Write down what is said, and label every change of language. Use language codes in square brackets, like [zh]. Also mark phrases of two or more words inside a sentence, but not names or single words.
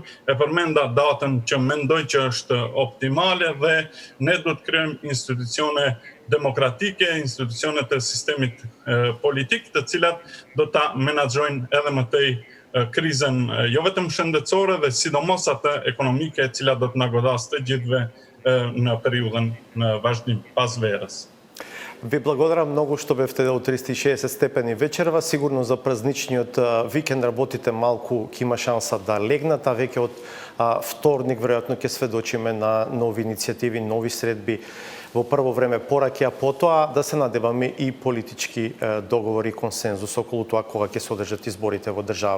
[sq] E përmenda datën që mendoj që është optimale, dhe ne do të krijojmë institucione demokratike, institucione të sistemit politik, të cilat do ta menaxhojnë edhe më tej krizën jo vetëm shëndetësore dhe sidomos atë ekonomike, e cila do të na godas të gjithëve në periudhën në vazhdim pas verës. [mk] Ви благодарам многу што бевте до 360 степени вечерва. Сигурно за празничниот викенд работите малку, ќе има шанса да легнат, а веќе од вторник веројатно ќе сведочиме на нови иницијативи, нови средби во прво време пораки, а потоа да се надеваме и политички договори, консензус околу тоа кога ќе се одржат изборите во држава.